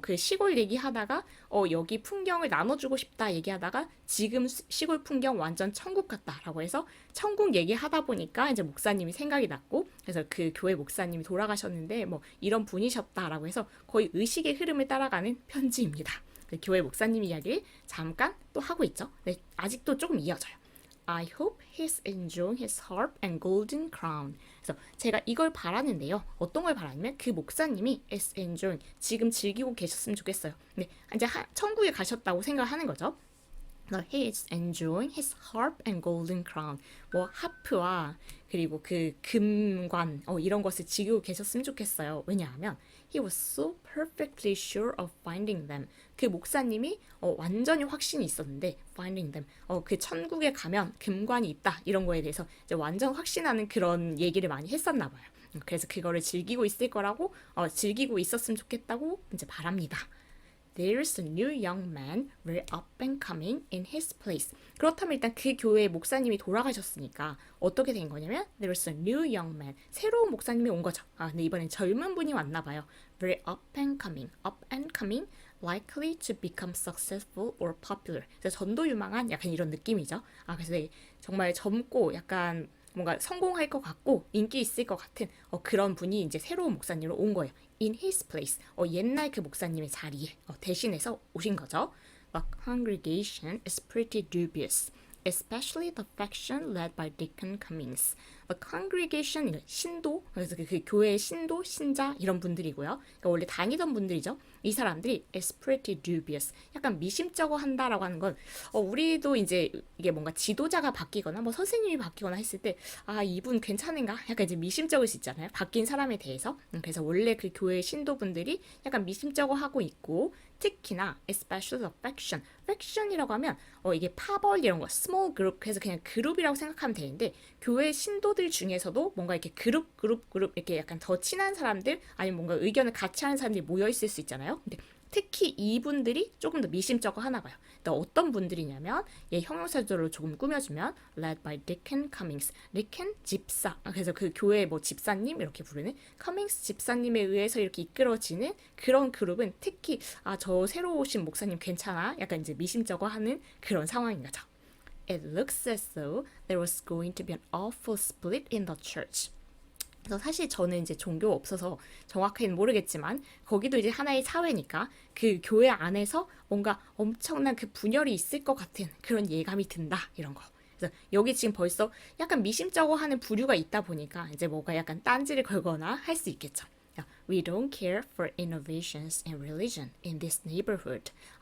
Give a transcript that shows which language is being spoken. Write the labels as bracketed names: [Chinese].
[Korean] 그 시골 얘기하다가 여기 풍경을 나눠주고 싶다 얘기하다가 지금 시골 풍경 완전 천국 같다라고 해서 천국 얘기하다 보니까 이제 목사님이 생각이 났고 그래서 그 교회 목사님이 돌아가셨는데 뭐 이런 분이셨다라고 해서 거의 의식의 흐름을 따라가는 편지입니다. 그 교회 목사님 이야기를 잠깐 또 하고 있죠. 네, 아직도 조금 이어져요. [English] I hope he's enjoying his harp and golden crown. [Korean] 그래서 제가 이걸 바라는데요. 어떤 걸 바라냐면 그 목사님이 [English] is enjoying [Korean] 지금 즐기고 계셨으면 좋겠어요. 네, 이제 천국에 가셨다고 생각하는 거죠. [English] He is enjoying his harp and golden crown. [Korean] 뭐 하프와 그리고 그 금관 이런 것을 즐기고 계셨으면 좋겠어요. 왜냐하면 [English] he was so perfectly sure of finding them. [Korean] 그 목사님이 완전히 확신이 있었는데 [English] finding them. [Korean] 그 천국에 가면 금관이 있다 이런 거에 대해서 이제 완전 확신하는 그런 얘기를 많이 했었나 봐요. 그래서 그거를 즐기고 있을 거라고 즐기고 있었으면 좋겠다고 이제 바랍니다. [English] There's a new young man very up and coming in his place. [Korean] 그렇다면 일단 그 교회의 목사님이 돌아가셨으니까 어떻게 된 거냐면 [English] There's a new young man. [Korean] 새로운 목사님이 온 거죠. 근데 이번엔 젊은 분이 왔나 봐요. [English] Very up and coming. Up and coming. Likely to become successful or popular. [Korean] 그래서 전도 유망한 약간 이런 느낌이죠. 그래서 정말 젊고 약간 뭔가 성공할 것 같고 인기 있을 것 같은 그런 분이 이제 새로운 목사님으로 온 거예요. [English] In his place. [Korean] 옛날 그 목사님의 자리에 대신해서 오신 거죠. [English] The congregation is pretty dubious, especially the faction led by Deacon Cummings. The congregation, [Korean] 신도, 그래서 그 교회의 신도, 신자 이런 분들이고요. 그러니까 원래 다니던 분들이죠. 이 사람들이 [English] is pretty dubious, [Korean] 약간 미심쩍어 한다라고 하는 건 우리도 이제 이게 뭔가 지도자가 바뀌거나 뭐 선생님이 바뀌거나 했을 때 이분 괜찮은가? 약간 이제 미심쩍을 수 있잖아요. 바뀐 사람에 대해서. 그래서 원래 그 교회 신도분들이 약간 미심쩍어 하고 있고 특히나 [English] especially the faction. [Korean] faction이라고 하면 이게 파벌 이런 거 [English] small group [Korean] 해서 그냥 그룹이라고 생각하면 되는데 교회 신도들 중에서도 뭔가 이렇게 그룹 이렇게 약간 더 친한 사람들 아니면 뭔가 의견을 같이 하는 사람들이 모여 있을 수 있잖아요. 근데 특히 이분들이 조금 더 미심쩍어 하나 봐요. 또 어떤 분들이냐면 형용사절로 조금 꾸며주면 [English] led by Deacon Cummings. [Korean] Deacon 집사. 그래서 그 교회 뭐 집사님 이렇게 부르는 Cummings 집사님에 의해서 이렇게 이끌어지는 그런 그룹은 특히 저 새로 오신 목사님 괜찮아? 약간 이제 미심쩍어 하는 그런 상황인 거죠. [English] It looks as though there was going to be an awful split in the church. [Korean] 그래서 사실 저는 이제 종교 없어서 정확히는 모르겠지만 거기도 이제 하나의 사회니까 그 교회 안에서 뭔가 엄청난 그 분열이 있을 것 같은 그런 예감이 든다 이런 거. 그래서 여기 지금 벌써 약간 미심쩍어 하는 부류가 있다 보니까 이제 뭔가 약간 딴지를 걸거나 할 수 있겠죠. [English] We don't care for innovations in religion in this neighborhood.